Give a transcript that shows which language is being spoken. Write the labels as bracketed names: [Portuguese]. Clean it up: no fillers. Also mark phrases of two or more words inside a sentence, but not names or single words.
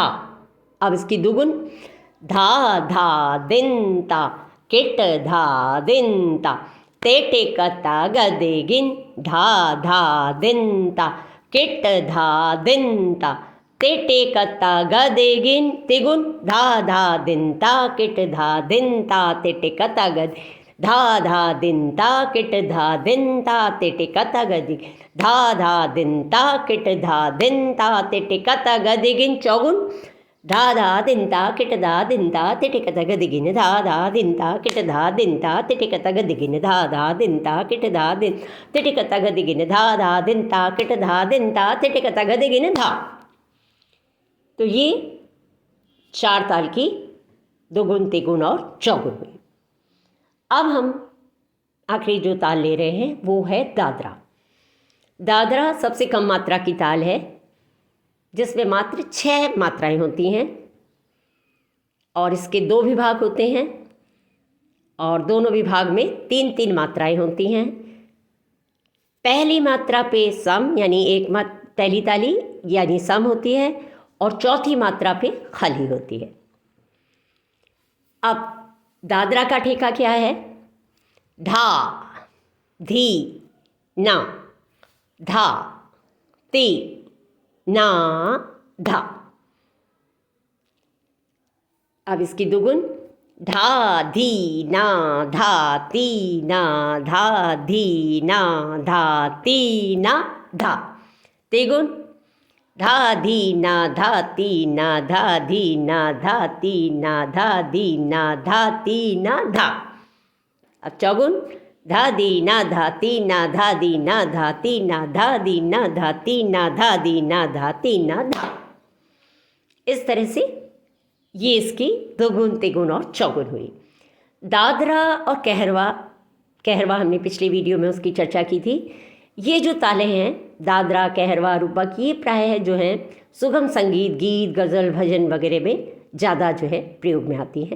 [Hindi] अब इसकी दुगुन धा धा दिन ता किट धा दिन ता ते टे कता ग दे गिन धा धा दिन ता किट धा दिन ता ते टे कता ग दे गिन। तिगुन धा धा दिन ता किट धा दिन ता ते टे कता ग धा धा दिन ता किट धा दिन ता ते टे कता ग दे धा धा दिन ता किट धा दिन ता ते टे कता ग दे गिन। चौगुन धा धा दिंता किट धा दिंता तिटिक तग दिगिन धा धा दिंता किट धा दिंता तिटिक तग दिगिन धा धा दिंता किट धा दिन तिटिक तग दिगिन धा धा दिंता किट धा दिंता तिटिक तग दिगिन धा। तो ये 4 ताल की दोगुन तिगुन और चौगुन हुई। अब हम आखिरी जो ताल ले रहे हैं वो है दादरा। दादरा सबसे कम मात्रा की ताल है, जिसमें मात्र 6 मात्राएं होती हैं और इसके 2 विभाग होते हैं और दोनों विभाग में 3-3 मात्राएं होती हैं। पहली मात्रा पे सम यानी पहली ताली यानी सम होती है और चौथी मात्रा पे खाली होती है। अब दादरा का ठेका क्या है? धा धी ना धा ती ना धा। अब इसकी दुगुन धा धी ना धा ती ना धा धी ना धा ती ना धा। तेगुन धा धी ना धा ती ना धा धी ना धा ती ना धा धी ना धा ती ना धा। अब चौगुन धा दी ना धा ती ना धा दी ना धा ती ना धा दी ना धा ती ना धा दी ना धा ती ना धा। इस तरह से ये इसकी दोगुन तिगुन और चौगुन हुई। दादरा और कहरवा हमने पिछली वीडियो में उसकी चर्चा की थी। ये जो तालें हैं दादरा, कहरवा, रूपक, ये प्रायः जो हैं सुगम संगीत, गीत, गज़ल, भजन वगैरह में ज़्यादा जो है प्रयोग में आती हैं।